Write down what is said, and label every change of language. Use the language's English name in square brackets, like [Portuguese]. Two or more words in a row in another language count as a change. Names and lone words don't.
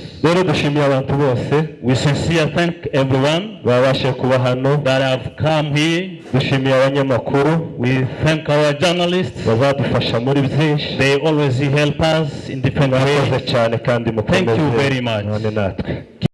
[Kinyarwanda] Rero dushimiye abantu bose. [English] We sincerely thank everyone [Kinyarwanda] babashe kuba hano [English] that have come here. [Kinyarwanda] Dushimiye abanyamakuru. [English] We thank our journalists. [Kinyarwanda] Bazadufasha muri byinshi. [English] They always help us in different ways. [Kinyarwanda] Cyane kandi mukomeze. [English] Thank you very much. [Kinyarwanda] None natwe.